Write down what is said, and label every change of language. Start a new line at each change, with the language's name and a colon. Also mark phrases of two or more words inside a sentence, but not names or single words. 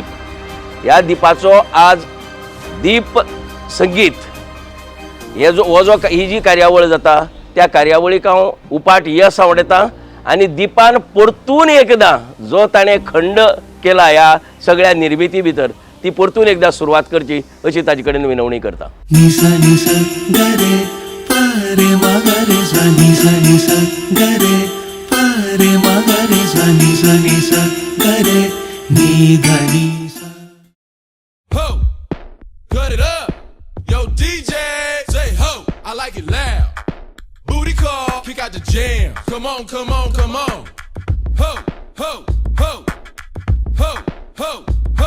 Konkani: ह्या दिपाचो आज दीप संगीत ही जी कार्यावळ जाता त्या कार्यावळीक हांव उपाट यश आवडटा आनी दिपान परतून एकदां जो ताणें खंड केला ह्या सगळ्या निर्मिती भितर ती परतून एकदां सुरवात करची अशी ताजे कडेन विनवणी करता. निसा निसा गरे पारे मगरे सा निसा निसा गरे पारे मगरे सा निसा निसा गरे नी धनी सा.
English: Ho, cut it up. Yo, DJ, say ho. I like it loud. Booty call, kick out the jam. Come on, come on, come on. Ho, ho, ho, ho, ho, ho.